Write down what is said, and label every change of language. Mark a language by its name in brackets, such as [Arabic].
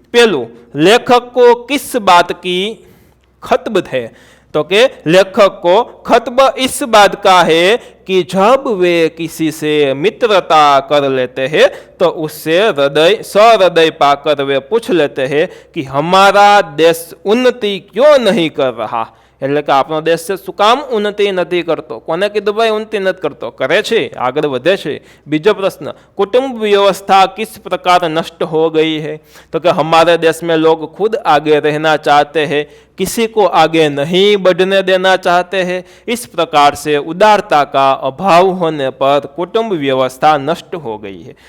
[Hindi] पहलू, लेखक को किस बात की खतब है? तो के लेखक को खतब इस बात का है कि जब वे किसी से मित्रता कर लेते हैं तो उससे सहृदय पाकर वे पूछ लेते हैं कि हमारा देश उन्नति क्यों नहीं कर रहा। [Gujarati] એટલે કે આપણો દેશ છે શું કામ ઉન્નતિ નથી કરતો? કોને કીધું ભાઈ ઉન્નતિ નથી કરતો? કરે છે, આગળ વધે છે। બીજો પ્રશ્ન, [Hindi] कुटुंब व्यवस्था किस प्रकार नष्ट हो गई है? तो कि हमारे देश में लोग खुद आगे रहना चाहते हैं, किसी को आगे नहीं बढ़ने देना चाहते हैं। इस प्रकार से उदारता का अभाव होने पर कुटुंब व्यवस्था नष्ट हो गई है।